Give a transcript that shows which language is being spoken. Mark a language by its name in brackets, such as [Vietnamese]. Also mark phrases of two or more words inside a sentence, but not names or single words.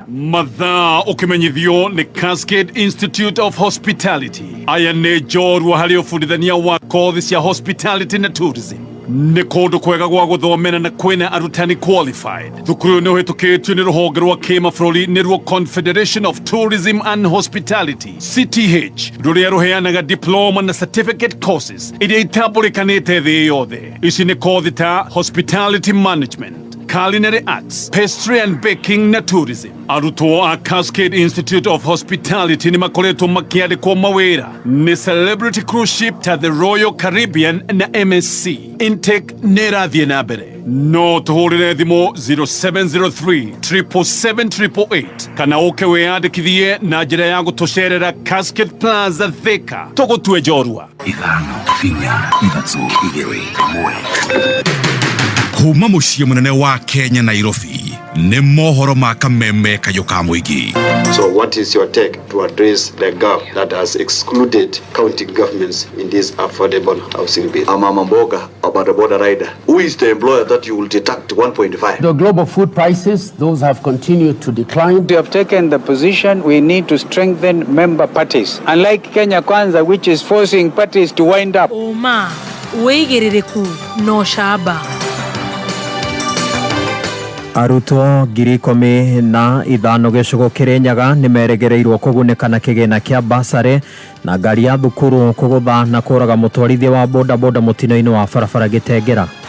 [Kikuyu] mathaa ukimenyithio ni Cascade Institute of Hospitality aya ni njorua hari ufundithania wa kothi cia hospitality na tourism ni kundu kwega gwa guthomera na kwina arutani qualified thukuru ni uhitukitio ni ruhonge rwa kimabũrũri ni ruo Confederation of Tourism and Hospitality CTH ruria ruheanaga diploma na [English] certificate courses [Kikuyu] iria itambulikanite thi yothe. Ici ni kothi ta [English] hospitality management, culinary arts, pastry and baking [Kikuyu] na tourism. Arutwo a Cascade Institute of Hospitality ni makoretwo makiandikwo mawira ni [English] celebrity cruise ship [Kikuyu] ta the Royal Caribbean na MSC. Intake nirathie na mbere no tuhurire thimo 0703 777 kana uke wiyandikithie na njira ya gutucerera Cascade Plaza Thika tugutue njorua 5 4 3 2 1 kuma muciĩ munene wa Kenya Nairobi nĩ mohoro ma kameme kayo ka mũingĩ. [English] So what is your take to address the gap that has excluded county governments in this affordable housing bill? Mama Mboga about the border rider. Who is the employer that you will deduct 1.5? The global food prices, those have continued to decline. We have taken the position we need to strengthen member parties. Unlike Kenya Kwanza, which is forcing parties to wind up. [Kikuyu] Oma, weigiririku no shaba. Arutwo 15,000 gĩcigo Kirinyaga nĩmeregereirwo kũgunĩka kĩgĩna kĩa basarĩ na ngari ya thukuru kũgũtha na kũraga mũtwarithia wa bodaboda mũtino-inĩ wa barabara Gĩtengera.